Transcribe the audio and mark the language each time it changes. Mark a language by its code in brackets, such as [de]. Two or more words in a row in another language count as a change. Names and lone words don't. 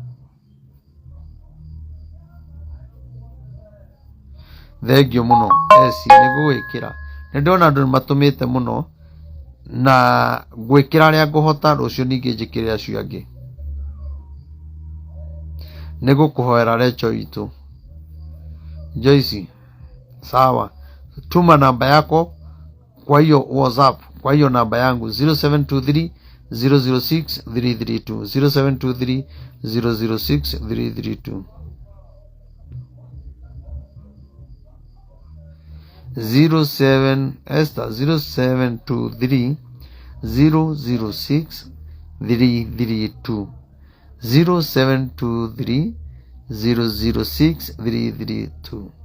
[ki] Thengio muno esi nigugwikira ndona andu matumite muno na gwikira aria nguhota rucio ningi njikire acio angi. Nigukuhoera recho itu Joyce. [sw] Sawa, tuma namba yako kwa hiyo WhatsApp, kwa hiyo namba yangu 0723 006 332 0723 006 332 0723 006 332 0723 006 332.